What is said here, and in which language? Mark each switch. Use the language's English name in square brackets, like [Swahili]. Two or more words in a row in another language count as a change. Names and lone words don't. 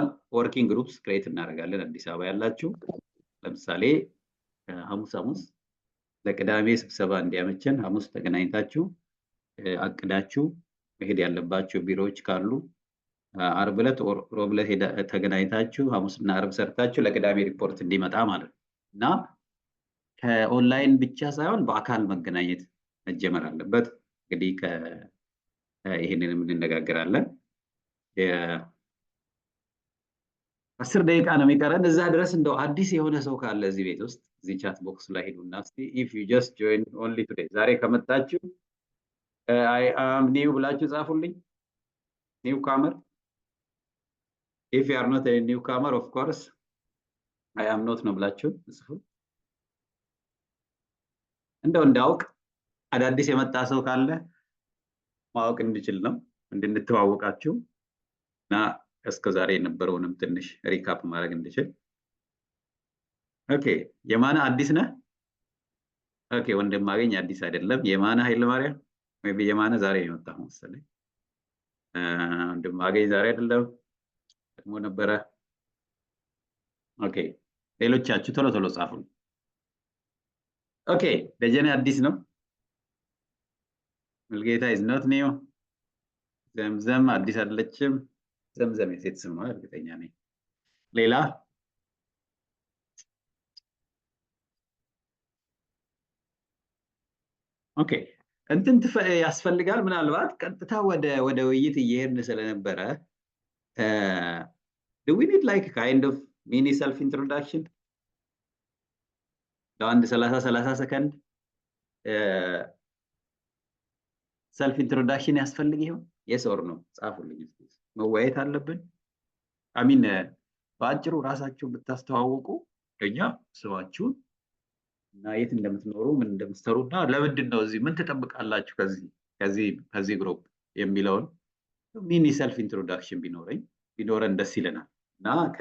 [English] working groups create [Amharic] እናደርጋለን። አዲስ አበባ ያላችሁ ለምሳሌ ሐሙስ ለቅዳሜ ስብሰባ እንዲያመቸን ሐሙስ ተገናኝታችሁ አቅዳችሁ መሄድ ያለባችሁ ቢሮዎች ካሉ ዓርብ ዕለት ሮብ ዕለት ተገናኝታችሁ ሐሙስና ዓርብ ሰርታችሁ ለቅዳሜ ሪፖርት እንዲመጣ ማለት ነው። እና ከኦንላይን ብቻ ሳይሆን በአካል መገናኘት መጀመር አለበት። እንግዲህ ይሄንን እንነጋገራለን። 10 ደቂቃ ነው የሚቀረን። እዛ ድረስ እንደው አዲስ የሆነ ሰው ካለ እዚህ ቤት ውስጥ እዚህ ቻት ቦክስ ላይ ሄዱና እስቲ [English] if you just join only today [Amharic] ዛሬ ከመጣችሁ [English] I am new [Amharic] ብላችሁ ጻፉልኝ። [English] newcomer if you are not a newcomer of course I am not [Amharic] ነው ብላችሁ ጽፉ። እንደው እንዳውቅ አዳዲስ የመጣ ሰው ካለ ማወቅ እንድችል ነው እንድንተዋወቃችሁ እና እስከ ዛሬ የነበረውንም ትንሽ ሪካፕ ማድረግ እንድችል። ኦኬ የማነ አዲስ ነህ? ኦኬ ወንድማገኝ አዲስ አይደለም። የማነ ኃይለማርያም ሜቢ የማነ ዛሬ የመጣው መሰለኝ። ወንድማገኝ ዛሬ አይደለም ደግሞ ነበረ። ኦኬ ሌሎቻችሁ ቶሎ ቶሎ ጻፉ። ኦኬ ደጀኔ አዲስ ነው። ሙልጌታ [English] is not new። [Amharic] ዘምዘም አዲስ አይደለችም። ዘምዘም የሴት ስም ነው እርግጠኛ ነኝ። ሌላ ኦኬ እንትን ያስፈልጋል። ምናልባት ቀጥታ ወደ ውይይት እየሄድን ስለነበረ [English] do we need like kind of mini self introduction [Amharic] ለአንድ 30 ሰከንድ [English] self introduction [Amharic] ያስፈልግ ይሆን? [English] yes or no [Amharic] ጻፉልኝ። መወያየት አለብን። አሚን በአጭሩ ራሳችሁን ብታስተዋውቁ ለኛ ስማችሁን እና የት እንደምትኖሩ ምን እንደምትሰሩና ለምንድን ነው እዚህ ምን ትጠብቃላችሁ ከዚህ ግሩፕ የሚለውን [English] mini self introduction [Amharic] ቢኖረን ደስ ይለናል። እና